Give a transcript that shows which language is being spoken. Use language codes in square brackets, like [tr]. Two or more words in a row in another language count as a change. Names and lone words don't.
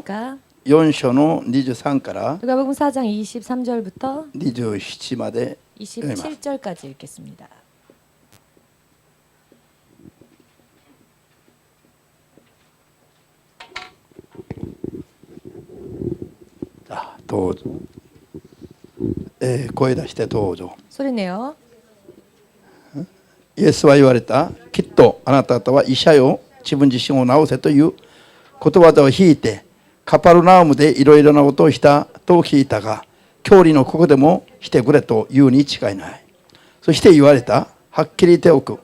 [ko] 되셨습니까? [ja] 4章の23から [ko] 누가복음 4장 23절부터 [ja] 27 まで読みます。 [ko] 27절까지 읽겠습니다. 자, [ja] どうぞ。声出してどうぞ。 [ko] 소리 내요. [ja] イエスは言われた。きっとあなた方は医者よ、自分自身を治せという言葉を引いてカパルナウムでいろいろなことをしたと聞いたが、教理のここでもしてくれというに違いない。そして言われた。はっきり言っておく。